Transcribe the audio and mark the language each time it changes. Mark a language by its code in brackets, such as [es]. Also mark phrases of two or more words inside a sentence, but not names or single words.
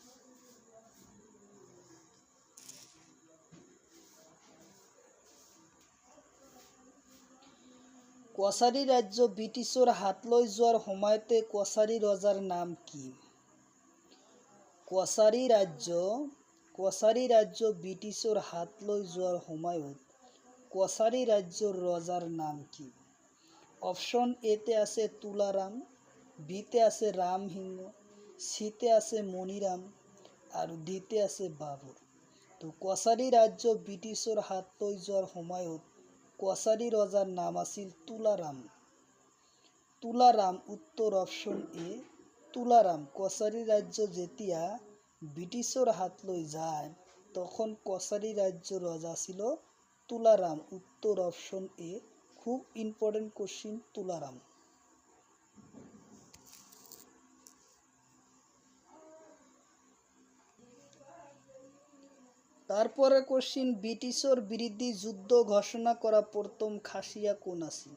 [as] কছাৰী ৰাজ্য ব্ৰিটিছৰ হাতলৈ যোৱাৰ সময়তে কছাৰী ৰজাৰ নাম কি? কছাৰী ৰাজ্য ব্ৰিটিছৰ হাতলৈ যোৱাৰ সময়ত কছাৰী ৰাজ্যৰ ৰজাৰ নাম কি? অপশন এতে আছে তুলারাম, বিতে আছে রামসিংহ, সিতে আছে মণিরাম আৰু ডিতে আছে বাবর। তো কছাৰী ৰাজ্য ব্ৰিটিছৰ হাতলৈ যোৱাৰ সময়ত কছাৰী ৰজাৰ নাম আছিল তুলারাম। তুলারাম, উত্তৰ অপশন এ। তুলারাম। কছাৰী ৰাজ্য যেতিয়া ব্ৰিটিছৰ হাতলৈ যায় তখন কছাৰী ৰাজ্যৰ ৰজা ছিল তুলারাম, উত্তৰ অপশন এ। খুব [en] important question [as] তুলারাম। তারপরে কোশ্চিন, ব্রিটিশর বিরুদ্ধে যুদ্ধ ঘোষণা করা প্রথম খাসিয়া কোন আছিল?